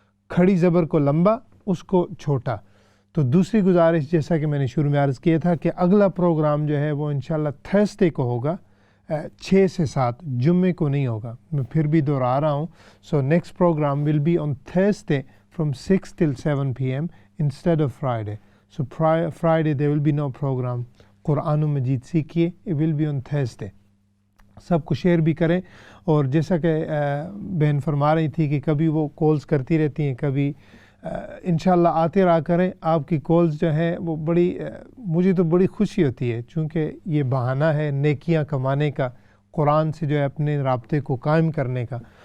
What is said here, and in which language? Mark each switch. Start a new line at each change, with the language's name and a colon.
Urdu: کھڑی زبر کو لمبا, اس کو چھوٹا. تو دوسری گزارش, جیسا کہ میں نے شروع میں عرض کیا تھا کہ اگلا پروگرام جو ہے وہ انشاءاللہ تھرسڈے کو ہوگا 6 سے 7, جمعے کو نہیں ہوگا. میں پھر بھی دہرا رہا ہوں.
English: So next program will be on Thursday from 6 till 7 p.m. instead of Friday. So Friday there will be no program. Qur'an Majeed Seakhiye, it will be on Thursday.
Urdu: سب کو شیئر بھی کریں. اور جیسا کہ بہن فرما رہی تھی کہ کبھی وہ کالز کرتی رہتی ہیں, کبھی انشاءاللہ آتے رہا کریں. آپ کی کالز جو ہیں وہ مجھے تو بڑی خوشی ہوتی ہے, چونکہ یہ بہانہ ہے نیکیاں کمانے کا, قرآن سے جو ہے اپنے رابطے کو قائم کرنے کا.